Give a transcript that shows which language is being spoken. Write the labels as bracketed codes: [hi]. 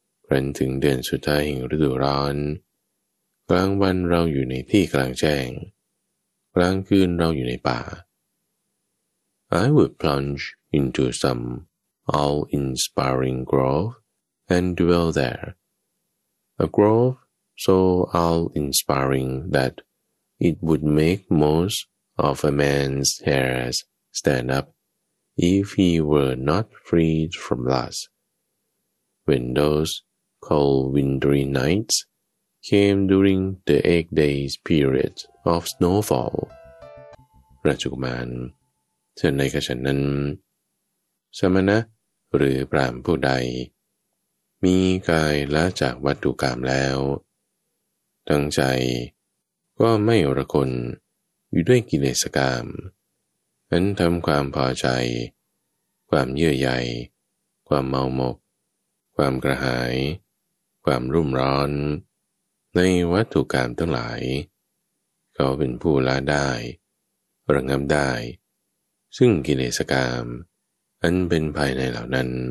[th] ครั้นถึงเดือนสุดท้ายแห่งฤดูร้อนกลางวันเราอยู่ในที่กลางแจ้งกลางคืนเราอยู่ในป่า [en] I would plunge into some awe-inspiring grove and dwell there. A grove so awe-inspiring that it would make most of a man's hairs stand up if he were not freed from lust. When those cold wintry nightscame during the 8 days period of snowfall. [th] ราชกุมารฉันในกระฉันนั้นสมณะหรือพราหมณ์ผู้ใดมีกายละจากวัตถุกามแล้ว ทั้งใจก็ไม่ระคนอยู่ด้วยกิเลสกามนั้นทำความพอใจความเยื่อใยความเมาหมกความกระหายความรุ่มร้อนในวัตถุกรรมทั้งหลายเขาเป็นผู้ละได้ระงับได้ซึ่งกิเลสกรรมอันเป็นภายในเหล่านั้น